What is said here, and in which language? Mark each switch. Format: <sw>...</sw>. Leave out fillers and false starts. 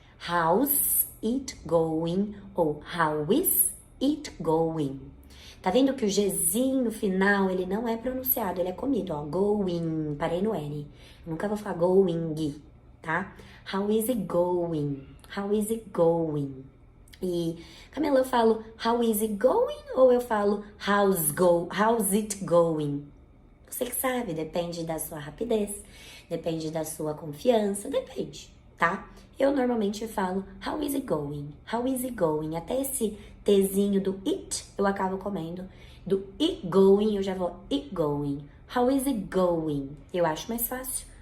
<en>How's it going?</en> <pt>Ou</pt> <en>how is it going?</en> <pt>Tá vendo que o Gzinho no final, ele não é pronunciado, ele é comido, ó. Going, parei no N. Eu nunca vou falar going, tá?</pt> <en>How is it going? How is it going?</en> <pt>E, Camila, eu falo</pt> <en>how is it going?</en> <pt>Ou eu falo</pt> <en>how's it going?</en> <pt>Você que sabe, depende da sua rapidez, depende da sua confiança, depende, tá? Eu normalmente falo</pt> <en>how is it going? How is it going?</en> <pt>Até esse Tzinho do it eu acabo comendo.</pt> <en>Do it going</en> <pt>eu já vou</pt> <en>it going. How is it going?</en> <pt>Eu acho mais fácil.</pt>